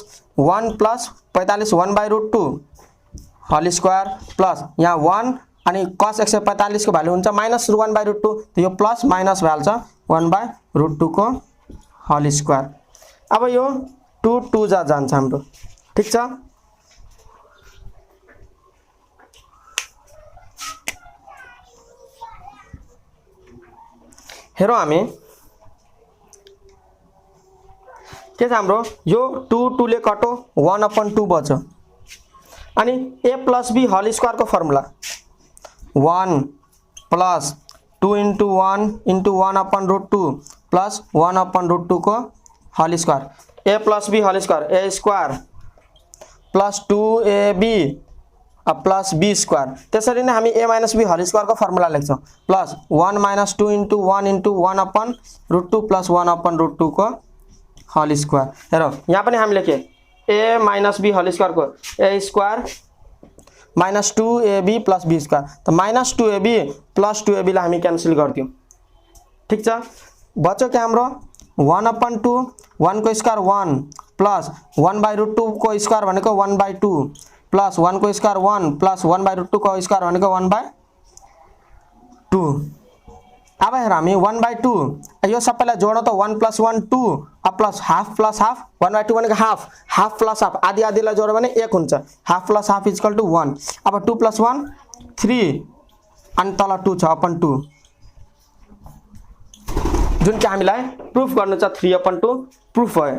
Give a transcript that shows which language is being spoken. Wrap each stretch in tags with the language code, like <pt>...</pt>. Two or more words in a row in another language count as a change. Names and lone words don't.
<en>1 plus 45 1 by root 2 whole square plus</en> <ne>यहाँ 1 अनि cos 145 को भ्यालु हुन्छ</ne> <en>minus 1 by root 2</en> <ne>त यो</ne> <en>plus minus</en> <ne>भइहाल्छ</ne> <en>1 by root 2</en> <ne>को</ne> <en>whole square</en> <ne>अब यो 2 2 जान्छ हाम्रो ठीक छ हेरौँ हामी के छ हाम्रो यो 2 2 ले कटो</ne> <en>1 upon 2</en> <ne>बच्यो अनि</ne> <en>a plus b whole square</en> <ne>को फर्मुला</ne> <en>1 plus 2 into 1 upon root 2 plus 1 upon root 2</en> <ne>प्लस 1 अपन रुट 2 को</ne> <en>whole square a plus b whole square a square plus 2ab plus b square</en> <ne>त्यसरी नै हामी</ne> <en>a minus b whole square</en> <ne>को फर्मुला लेख्छौं</ne> <en>plus 1 minus 2 into 1 upon root 2 plus 1 upon root 2</en> <ne>प्लस 1 अपन रुट 2 को</ne> <en>whole square</en> <ne>हेरौँ यहाँ पनि हामी लेखे</ne> <en>a minus b whole square</en> <ne>को</ne> <en>a square minus 2ab plus b square</en> <ne>त</ne> <en>minus 2ab plus 2ab</en> <ne>लाई हामी क्यान्सल गर्दियौ ठीक छ बच्यो के हाम्रो</ne> <en>1 upon 2</en> <ne>1 को स्क्वायर</ne> <en>1 plus 1 by root 2</en> <ne>को स्क्वायर भनेको</ne> <en>1 by 2 plus 1</en> <ne>को स्क्वायर</ne> <en>1 plus 1 by</en> <ne>रुट 2 को स्क्वायर भनेको</ne> <en>1 by 2</en> <ne>अब हेर हामी</ne> <en>1 by 2</en> <ne>यो सबैलाई जोड्नु त</ne> <en>1 plus 1 2 plus half 1 by 2</en> <ne>भनेको</ne> <en>half plus half</en> <ne>आधी आधीलाई जोड्यो भने 1 हुन्छ</ne> <en>half plus half equal to 1</en> <ne>अब</ne> <en>2 plus 1</en> <ne>3 अनि तल 2 छ</ne> <en>upon 2</en> <ne>जुन चाहिँ हामीलाई प्रुफ गर्नु छ 3/2 प्रुफ भयो।</ne>